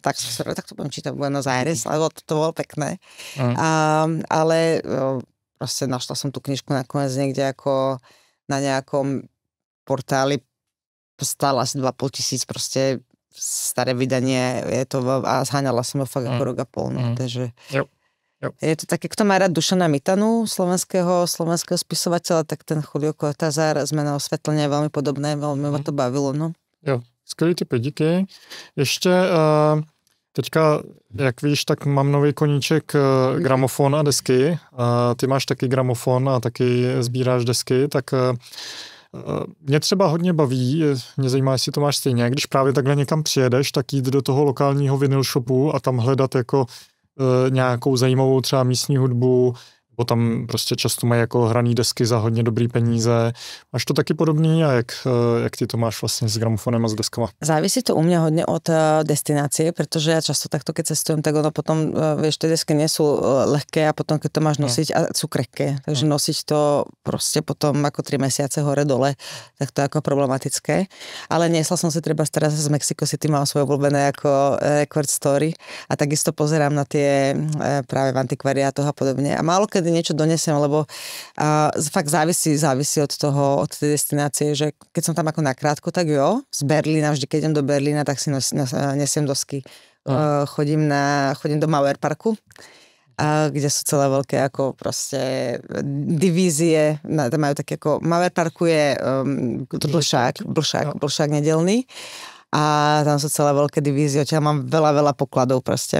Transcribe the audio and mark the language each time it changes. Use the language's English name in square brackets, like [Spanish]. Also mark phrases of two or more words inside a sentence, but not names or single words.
[Slovak] Tak som sa tak to budem čítať Buenos Aires, lebo to bolo pekné. Ale proste našla som tú knižku nakoniec niekde ako na nejakom portáli, stála asi 2,5 tisíc, proste staré vydanie, je to a zháňala som ho fakt ako rok a pol, no, takže je to také, kto má rád Dušana Mitanu, slovenského spisovateľa, tak ten Julio Cortázar, Zmena osvetlenia je veľmi podobné, veľmi ma to bavilo, no. [Czech] Jo, skvělý tipy, díky. Ještě teďka, jak víš, tak mám nový koníček gramofon a desky. Ty máš taky gramofon a taky sbíráš desky, tak mě třeba hodně baví, mě zajímá, jestli to máš stejně, když právě takhle někam přijedeš, tak jít do toho lokálního [English] vinyl shopu [Czech] a tam hledat jako nějakou zajímavou třeba místní hudbu, bo tam prostě často mají jako hraný desky za hodně dobrý peníze. Máš to taky podobný a jak ty to máš vlastně s gramofonem a s deskama? [Slovak] Závisí to u mňa hodne od destinácie, pretože ja často takto, keď cestujem, tak ono potom, vieš, tie desky nie sú ľahké a potom, keď to máš nosiť, a sú krehké. Takže nosiť to proste potom ako 3 mesiace hore-dole, tak to je ako problematické. Ale niesla som si treba teraz z Mexico City, mám svoje obľúbené ako [English] record story [Slovak] a takisto pozerám na tie práve v antikvariátoch a podobne. A málo kedy niečo donesem, lebo fakt závisí od tej destinácie, že keď som tam ako nakrátko, tak jo, z Berlína, vždy keď idem do Berlína, tak si nesiem dosky. Chodím do Mauerparku, kde sú celé veľké ako proste divízie, tam majú také ako Mauerparku je blšák nedelný a tam sú celé veľké divízie, odtiaľ mám veľa pokladov proste.